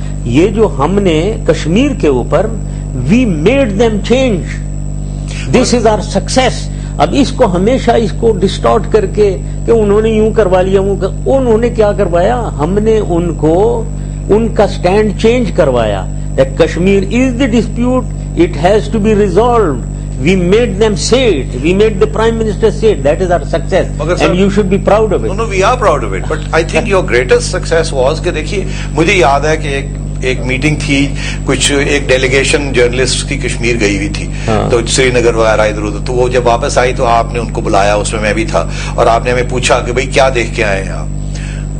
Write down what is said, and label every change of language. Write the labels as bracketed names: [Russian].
[Urdu] یہ جو ہم نے کشمیر کے اوپر, [English] We made them change, this is our success. [Urdu] اب اس کو ہمیشہ اس کو ڈسٹارٹ کر کے کہ انہوں نے یوں کروا لیا, انہوں نے کیا کروایا, ہم نے ان کو ان کا سٹینڈ چینج کروایا. [English] That Kashmir is the dispute, it has to be resolved. We made them say it. We made the Prime Minister say it. That is our success. And you should be proud of it. No, we are proud of it. But I think your greatest success was [Urdu] کہ دیکھیے مجھے یاد ہے کہ ایک meeting تھی, کچھ ایک ڈیلیگیشن جرنلسٹ کی کشمیر گئی ہوئی تھی, تو سری نگر وغیرہ ادھر ادھر. تو وہ جب واپس آئی تو آپ نے ان کو بلایا, اس میں بھی تھا, اور آپ نے ہمیں پوچھا کہ بھائی کیا دیکھ کے آئے ہیں آپ.